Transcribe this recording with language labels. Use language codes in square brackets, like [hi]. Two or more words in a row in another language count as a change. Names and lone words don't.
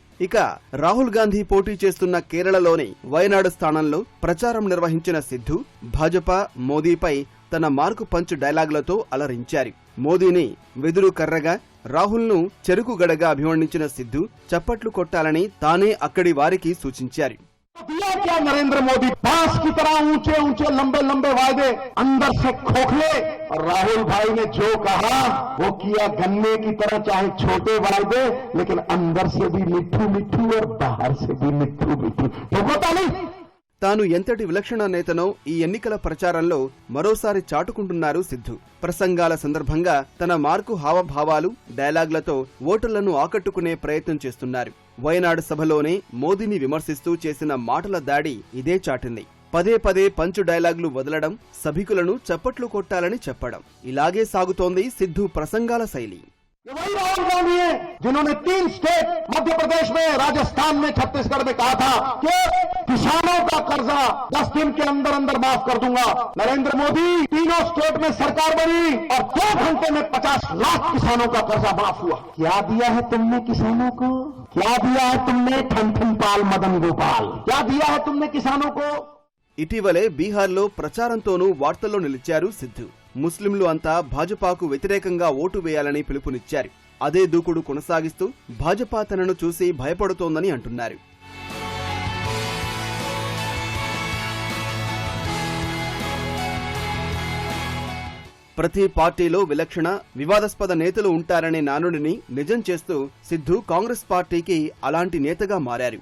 [te] ఇక రాహుల్ గాంధీ పోటీ చేస్తున్న కేరళలోని వయనాడు స్థానంలో ప్రచారం నిర్వహించిన సిద్ధు భాజపా మోదీపై తన మార్కు పంచ్ డైలాగులతో అలరించారు. మోదీని వెదురు కర్రగా, రాహుల్ను చెరుకు గడగా అభివర్ణించిన సిద్ధు చప్పట్లు కొట్టాలని తానే అక్కడి వారికి సూచించారు. [hi] दिया क्या नरेंद्र मोदी, बांस की तरह ऊंचे ऊंचे लंबे लंबे वायदे, अंदर से खोखले। और राहुल भाई ने जो कहा वो किया, गन्ने की तरह चाहे छोटे वायदे लेकिन अंदर से भी मिठू मिठू और बाहर से भी मिठू मिठू। तो होता नहीं। [te] తాను ఎంతటి విలక్షణ నేతనో ఈ ఎన్నికల ప్రచారంలో మరోసారి చాటుకుంటున్నారు సిద్ధు. ప్రసంగాల సందర్భంగా తన మార్కు హావభావాలు, డైలాగులతో ఓటర్లను ఆకట్టుకునే ప్రయత్నం చేస్తున్నారు. వయనాడు సభలోనే మోదీని విమర్శిస్తూ చేసిన మాటల దాడి ఇదే చాటింది. పదే పదే పంచు డైలాగులు వదలడం, సభికులను చప్పట్లు కొట్టాలని చెప్పడం, ఇలాగే సాగుతోంది సిద్ధు ప్రసంగాల శైలి. [hi] वही राहुल गांधी है जिन्होंने 3 स्टेट, मध्य प्रदेश में, राजस्थान में, छत्तीसगढ़ में कहा था कि किसानों का कर्जा 10 दिन के अंदर अंदर माफ कर दूंगा। नरेंद्र मोदी, तीनों स्टेट में सरकार बनी और 2 घंटे में 50 लाख किसानों का कर्जा माफ हुआ। क्या दिया है तुमने किसानों को? क्या दिया है तुमने ठन ठन पाल मदन गोपाल? क्या दिया है तुमने किसानों को? [te] ఇటీవలే బీహార్లో ప్రచారంతోనూ వార్తల్లో నిలిచారు సిద్ధు. ముస్లింలు అంతా భాజపాకు వ్యతిరేకంగా ఓటు వేయాలని పిలుపునిచ్చారు. అదే దూకుడు కొనసాగిస్తూ భాజపా తనను చూసి భయపడుతోందని అంటున్నారు. ప్రతి పార్టీలో విలక్షణ, వివాదాస్పద నేతలు ఉంటారనే నానుడిని నిజం చేస్తూ సిద్ధు కాంగ్రెస్ పార్టీకి అలాంటి నేతగా మారారు.